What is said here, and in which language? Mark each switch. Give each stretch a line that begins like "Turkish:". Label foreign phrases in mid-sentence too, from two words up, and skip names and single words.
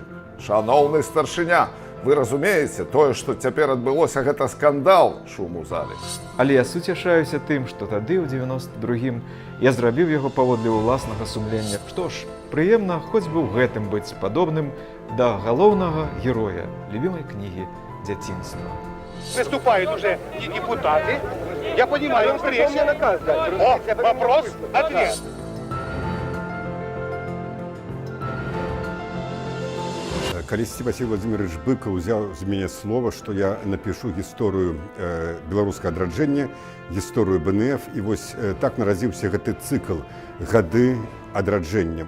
Belarusian: Шаноўны старшыня, вы разумееце, тое, што цяпер адбылося, гэта скандал, шум у зале. Але я суцяшаюся тым, што тады, ў 92-м, я зрабіў яго паводле ўласнага сумлення. Што ж, прыемна хоць бы ў гэтым быць падобным да галоўнага героя любімай кнігі дзяцінства.
Russian: Выступают уже и депутаты. Я понимаю, встреча. О, вопрос-ответ.
Belarusian: Калісьці Васіль Владимирович Быкаў узяў з мяне слова, што я напишу гісторыю беларускага адраджэння, гісторыю БНФ, і вось так нарадзіўся гэты цыкл «Гады адраджэння».